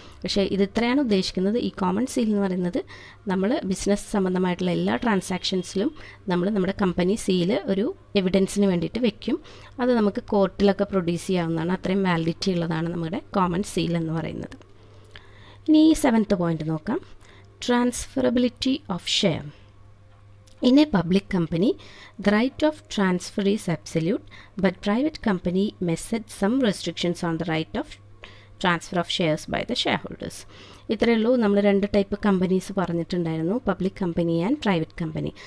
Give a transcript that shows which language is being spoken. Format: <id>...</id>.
<ml>പക്ഷേ ഇത് ഇത്രയാണ് ഉദ്ദേശിക്കുന്നത്. ഈ കോമൺ സീൽ എന്ന് പറയുന്നത് നമ്മൾ ബിസിനസ് സംബന്ധമായിട്ടുള്ള എല്ലാ ട്രാൻസാക്ഷൻസിലും നമ്മൾ നമ്മുടെ കമ്പനി സീല് ഒരു എവിഡൻസിന് വേണ്ടിയിട്ട് വെക്കും. അത് നമുക്ക് കോർട്ടിലൊക്കെ പ്രൊഡ്യൂസ് ചെയ്യാവുന്നതാണ്. അത്രയും വാലിഡിറ്റി ഉള്ളതാണ് നമ്മുടെ കോമൺ സീൽ എന്ന് പറയുന്നത്. ഇനി 7th പോയിന്റ് നോക്കാം, transferability of share.</ml> <en>In a public company, the right of transfer is absolute, but private company may set some restrictions on the right of transfer of shares by the shareholders.</en> <ml>ഇത്രയേ ഉള്ളൂ. നമ്മൾ 2 type companies പറഞ്ഞിട്ടുണ്ടായിരുന്നു, public company and private company.</ml>